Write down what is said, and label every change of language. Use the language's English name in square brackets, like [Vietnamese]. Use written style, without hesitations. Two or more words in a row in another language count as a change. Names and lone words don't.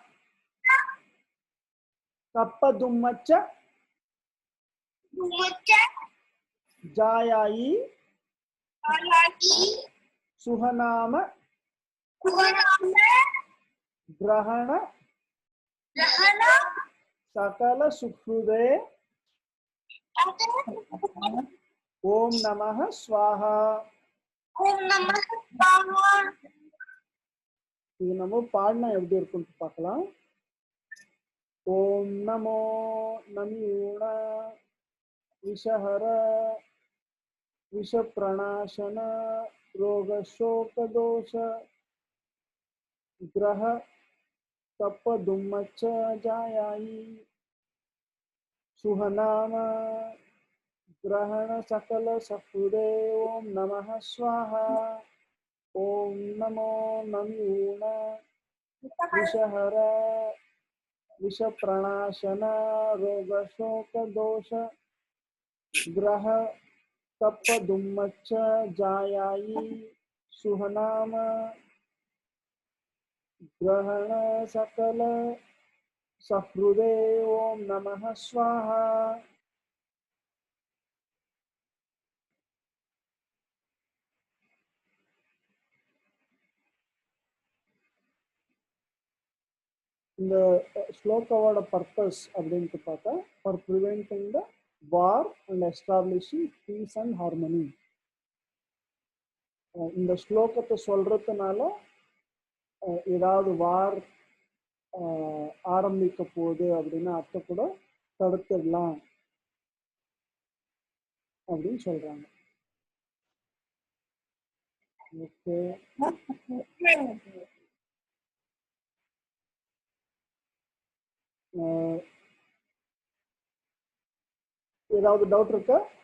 [Prakrit languages] तप्पदुम्मच्च जायायि सुहनाम ग्रहण सकल सुहृदे ओम नमः स्वाहा। [Tamil] இது நம்ம பாடினா எப்படி இருக்குன்னு பார்க்கலாம். [Prakrit languages] ओम नमो नमिऊण विषहर विषप्रणाशन रोगशोकदोष ग्रह तप्पदुम्मच्च जायायि सुहनाम ग्रहण सकल सफुदे ओम नमः स्वाहा। ओम नमो नमिऊण विषहर विषप्रणाशन रोगशोक दोष ग्रह तप्पदुम्मच्च जायायि सुहनाम ग्रहण सकल सह्रुदे ओम नमः स्वाहा. [Tamil] இந்த ஸ்லோகாவோட பர்பஸ் அப்படின்ட்டு பார்த்தா [English] for preventing the war and establishing peace and harmony. [Tamil] இந்த ஸ்லோகத்தை சொல்றதுனால ஏதாவது வார் ஆரம்பிக்க போகுது அப்படின்னு அத்தை கூட தடுத்துடலாம் அப்படின்னு சொல்றாங்க. ஓகே, ஏதாவது டவுட் இருக்கா?